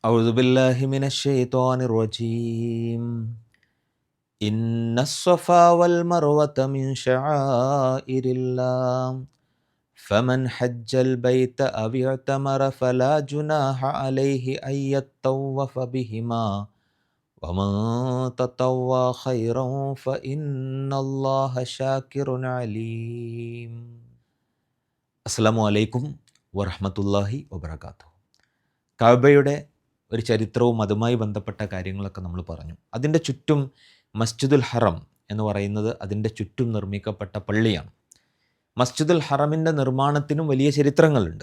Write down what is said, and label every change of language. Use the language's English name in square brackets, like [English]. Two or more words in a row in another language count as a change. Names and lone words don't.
[Arabic] أعوذ بالله من الشيطان الرجيم إن الصفا والمروة من شعائر الله فمن حج البيت أو اعتمر فلا جناح عليه أن يطوف بهما ومن تطوع خيرا فإن الله شاكر عليم. السلام عليكم ورحمة الله وبركاته. [Malayalam] കഅബയുടെ ഒരു ചരിത്രവും അതുമായി ബന്ധപ്പെട്ട കാര്യങ്ങളൊക്കെ നമ്മൾ പറഞ്ഞു. അതിൻ്റെ ചുറ്റും മസ്ജിദുൽ ഹറം എന്ന് പറയുന്നത് അതിൻ്റെ ചുറ്റും നിർമ്മിക്കപ്പെട്ട പള്ളിയാണ്. മസ്ജിദുൽ ഹറമിൻ്റെ നിർമ്മാണത്തിനും വലിയ ചരിത്രങ്ങളുണ്ട്.